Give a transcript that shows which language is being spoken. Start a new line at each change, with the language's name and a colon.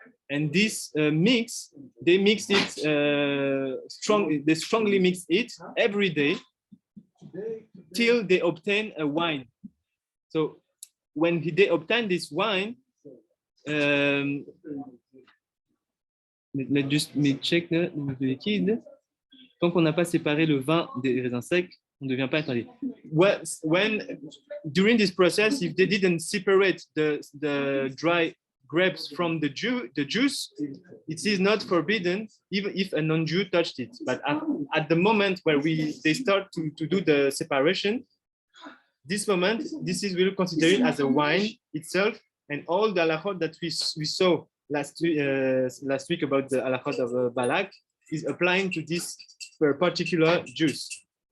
English: And this mix, they mix it they strongly mix it every day till they obtain a wine. So when they obtain this wine, let me check the liquide.
French: Tant qu'on n'a pas séparé le vin des raisins secs, on ne devient pas interdit.
English: When during this process, if they didn't separate the dry grapes from the juice, it is not forbidden, even if a non-Jew touched it. But at the moment where they start to do the separation, this moment, this is will consider it as a wine itself, and all the halakhot that we saw last week about the halakhot of Balak is applying to this particular juice.